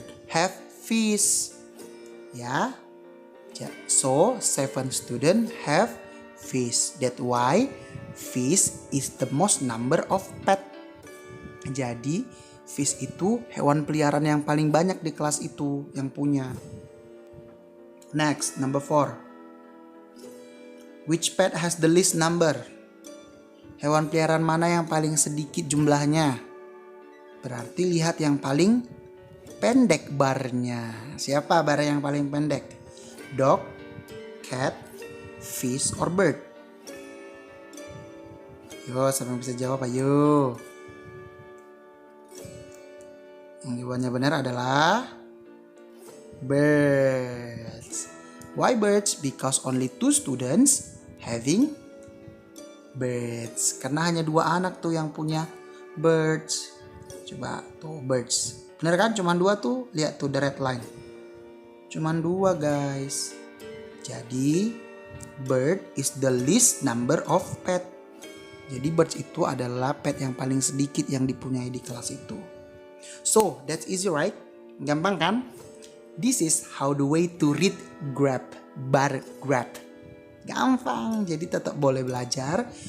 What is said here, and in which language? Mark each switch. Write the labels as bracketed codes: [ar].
[en] Have fish. Ya. So 7 student have fish. That's why fish is the most number of pet. [id] Jadi fish itu hewan peliharaan yang paling banyak di kelas itu yang punya. [en] Next, number 4. Which pet has the least number? [id] Hewan peliharaan mana yang paling sedikit jumlahnya? Berarti lihat yang paling pendek barnya. Siapa bar yang paling pendek? [en] Dog, cat, fish, or bird? [id] Yo, siapa yang bisa jawab? Ayo. Yang jawabannya benar adalah birds. [en] Why birds? Because only 2 students having birds. [id] Karena hanya 2 anak tuh yang punya birds. Coba tuh birds. Bener kan? Cuman 2 tuh. Lihat tuh [en] the red line. [id] Cuman 2 guys. [en] Jadi bird is the least number of pet. [id] Jadi birds itu adalah pet yang paling sedikit yang dipunyai di kelas itu. [en] So that's easy right? [id] Gampang kan? [en] This is how the way to read grab. Bar grab. [id] Gampang, jadi tetap boleh belajar.